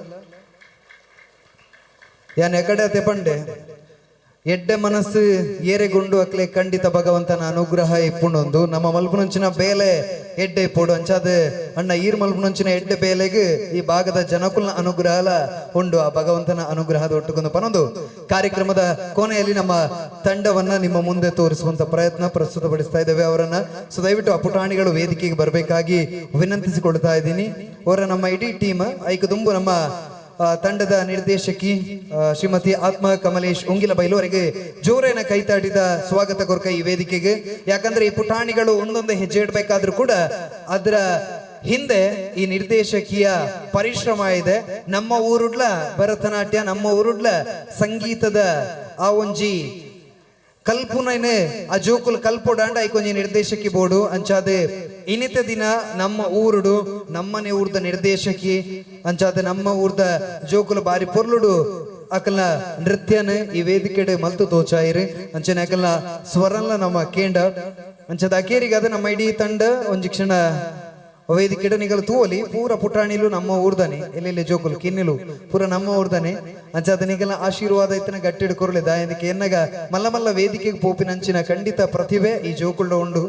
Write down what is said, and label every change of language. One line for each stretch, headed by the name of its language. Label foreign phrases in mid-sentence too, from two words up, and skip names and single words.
Tulu: ಯಾನ್ ಎಕಡೆ ತೆಪಂಡೆ ಎಡ್ಡೆ ಮನಸ್ಸು ಏರೆಗೊಂಡು ಅಕ್ಲೆ ಖಂಡಿತ ಭಗವಂತನ ಅನುಗ್ರಹ ಇಪ್ಪುಂಡೊಂದು ನಮ್ಮ ಮಲ್ಪುನಂಚಿನ ಬೇಲೆ ಎಡ್ಡೆ ಇಪ್ಪುಡು ಅಂಚಾದ ಅಣ್ಣ ಈರ್ ಮಲ್ಪುನಂಚಿನ ಎಡ್ಡೆ ಬೇಲೆಗೆ ಈ ಭಾಗದ ಜನಕುಲ್ನ ಅನುಗ್ರಹ ಉಂಡು.
Kannada: ಆ ಭಗವಂತನ ಅನುಗ್ರಹದ
Tulu: ಒಟ್ಟುಗೊಂದು ಪನೊಂದು
Kannada: ಕಾರ್ಯಕ್ರಮದ ಕೊನೆಯಲ್ಲಿ ನಮ್ಮ ತಂಡವನ್ನ ನಿಮ್ಮ ಮುಂದೆ ತೋರಿಸುವಂತ ಪ್ರಯತ್ನ ಪ್ರಸ್ತುತಪಡಿಸ್ತಾ ಇದ್ದೇವೆ ಅವರನ್ನ. ಸೊ ದಯವಿಟ್ಟು ಆ ಪುಟಾಣಿಗಳು ವೇದಿಕೆಗೆ ಬರಬೇಕಾಗಿ ವಿನಂತಿಸಿಕೊಳ್ತಾ ಇದ್ದೀನಿ.
Tulu: ಅವರ ನಮ್ಮ ಇಡೀ ಟೀಮ್ ಐಕ ದುಂಬು ನಮ್ಮ ತಂಡದ ನಿರ್ದೇಶಕಿ ಶ್ರೀಮತಿ ಆತ್ಮ ಕಮಲೇಶ್ ಉಂಗಿಲ ಬೈಲು ಅವರಿಗೆ ಜೋರೇನ ಕೈತಾಡಿದ ಸ್ವಾಗತ ಕೊರ್ಕ ಈ ವೇದಿಕೆಗೆ.
Kannada: ಯಾಕಂದ್ರೆ ಈ ಪುಟಾಣಿಗಳು ಒಂದೊಂದು ಹೆಜ್ಜೆ ಇಡಬೇಕಾದ್ರೂ ಕೂಡ ಅದರ ಹಿಂದೆ ಈ ನಿರ್ದೇಶಕಿಯ ಪರಿಶ್ರಮ ಇದೆ.
Tulu: ನಮ್ಮ ಊರುಡ್ಲ ಭರತನಾಟ್ಯ, ನಮ್ಮ ಊರುಡ್ಲ ಸಂಗೀತದ ಆ ಒಂಜಿ ಕಲ್ಪುನನೆ ಆ ಜೋಕುಲ್ ಕಲ್ಪೊಡಾಂಡ ಐಕೊಂಜಿ ನಿರ್ದೇಶಕಿ ಬೋರ್ಡು ಅಂಚಾದೆ ಇನಿತ ದಿನ ನಮ್ಮ ಊರುಡು ನಮ್ಮನೆ ಊರ್ದ ನಿರ್ದೇಶಕಿ ಅಂಚಾದೆ ನಮ್ಮ ಊರ್ದ ಜೋಕುಲು ಬಾರಿ ಪೊರ್ಲುಡು ಅಕಲ್ನ ನೃತ್ಯನ ಈ ವೇದಿಕೆಡೆ ಮಲ್ತು ತೋಚಾಯಿರಿ ಅಂಚನೆ ಅಕಲ್ನ ಸ್ವರನ್ಲ ನಮ್ಮ ಕೇಂಡ ಅಂಚದ ಅಕೇರಿಗೆ ಅದು ನಮ್ಮ ಇಡೀ ತಂಡ ಒಂಜಿ ಕ್ಷಣ ವೇದಿಕೆಡೆ ನಿಗಲು ತೂವಲಿ ಪೂರ ಪುಟಾಣಿಲು ನಮ್ಮ ಊರ್ದಾನೆ ಎಲ್ಲೆಲ್ಲಿ ಜೋಕುಲು ಕಿನ್ನಿಲು ಪೂರ ನಮ್ಮ ಊರ್ದಾನೆ ಅಂಚಾದ ನಿಗಲ ಆಶೀರ್ವಾದ ಇತ್ತನ ಗಟ್ಟಿಡು ಕೊರಲೆ ದಾಯಂದಿಕೆ ಎನ್ನಗ ಮಲ್ಲ ಮಲ್ಲ ವೇದಿಕೆಗೆ ಪೋಪಿನಂಚಿನ ಖಂಡಿತ ಪ್ರತಿಭೆ ಈ ಜೋಕುಲ್ಡ ಉಂಡು.